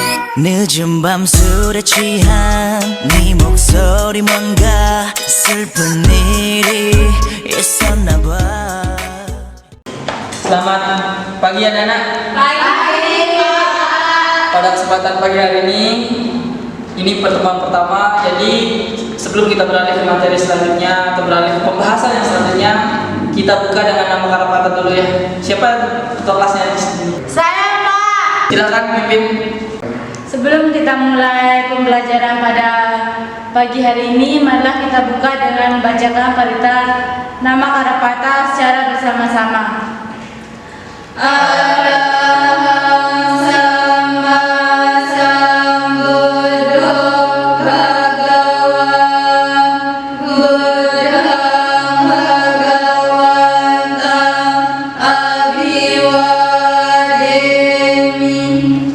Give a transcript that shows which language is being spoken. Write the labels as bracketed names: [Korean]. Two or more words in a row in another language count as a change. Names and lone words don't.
[Korean] 늦은 밤 술에 취한 네 목소리 뭔가 슬픈 일이 있었나 봐. [Indonesian] Selamat pagi anak-anak. Pagi, Pak. Pada kesempatan pagi hari ini pertemuan pertama. Jadi sebelum kita beralih ke materi selanjutnya atau beralih ke pembahasan yang selanjutnya, kita buka dengan nama Karapata dulu ya. Siapa ketua kelasnya di sini? Saya, Pak. Silakan pimpin. Sebelum kita mulai pembelajaran pada pagi hari ini, marilah kita buka dengan membacakan parita nama Karapata secara bersama-sama. [Pali] Arahang sama sambuddho bhagava buddhang bhagavantam abhiwademi.